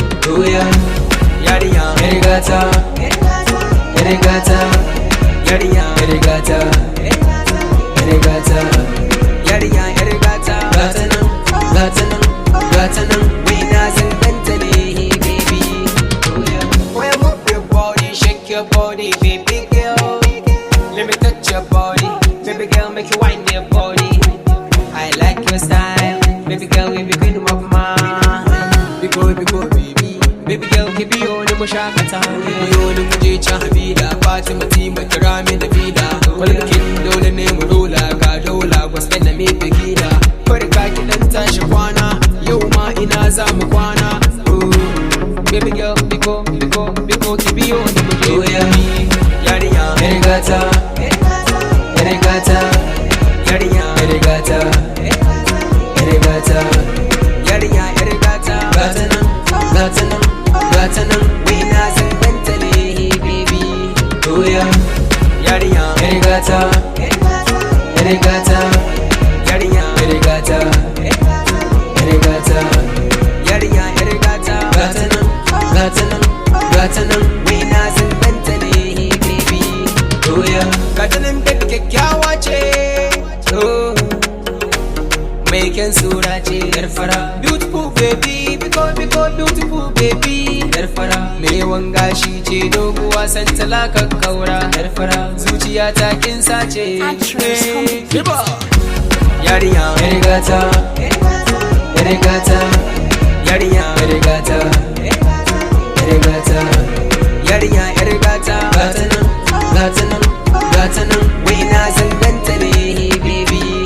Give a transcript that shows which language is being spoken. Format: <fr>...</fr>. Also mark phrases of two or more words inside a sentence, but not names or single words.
<en>Oh yeah,</en> <ha>yarinya, yar gata, yar gata, yarinya, yar gata, yar gata, yarinya, yar gata. Gata nan, gata nan, gata nan, wai na zan ganta ne, baby.</ha> <en>Oh yeah, oh yeah, move your body, shake your body, baby girl. Let me touch your body, baby girl, make you wind your body. I like your style, baby girl, we be queen of mine. We go, we go, baby, baby girl, keep you on the mushakata. We on the muje cha habida, Fatima, Tima, Kirami, Nabila.</en> <ha>Kwalbakin dole ne mu rola, ga dola, gwaske na mi bigida. Farka ki dan tashi kwana, yau ma ina za mu kwana.</ha> <en>Ooh, baby girl, we go, we go, we go, keep you on the muje. Oh yeah,</en> <ha>yarinya, yar gata, yar gata, yarinya, yar gata, yar gata, yarinya, yar gata. Gata nan, gata nan, gata nan, wai na zan ganta ne, baby.</ha> <en>Oh yeah,</en> <ha>yarinya, yar gata, yar gata, yarinya, yar gata, yar gata, yarinya, yar gata. Gata nan, gata nan, gata nan, wai na zan ganta ne, baby.</ha> <en>Oh yeah,</en> <ha>gata nan, baby, kyakkyawa ce. Oh, mai kyan sura ce, yar fara.</ha> <en>Beautiful baby,</en> <ig>biko, biko,</ig> <en>beautiful baby,</en> <ha>yar fara. Mai yawan gashi ce, doguwa, santala, kakkaura, yar fara. Zuciya ta kin sace.</ha> <en>Actress on the beat.</en> <ha>Yarinya, yar gata, yar gata, yarinya, yar gata, yar gata, yarinya, yar gata. Gata nan, gata nan, gata nan, wai na zan ganta ne, baby.</ha>